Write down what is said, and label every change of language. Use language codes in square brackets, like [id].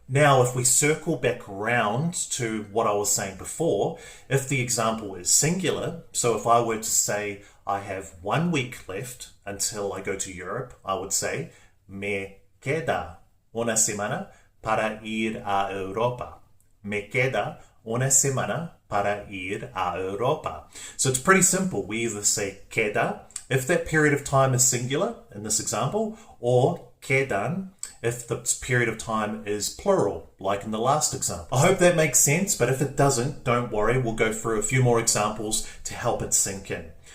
[en] Now, if we circle back round to what I was saying before, if the example is singular, so if I were to say I have 1 week left until I go to Europe, I would say [es] me queda una semana para ir a Europa. Me queda una semana para ir a Europa. [en] So it's pretty simple. We either say queda if that period of time is singular in this example, or quedan if the period of time is plural, like in the last example. I hope that makes sense, but if it doesn't, don't worry, we'll go through a few more examples to help it sink in.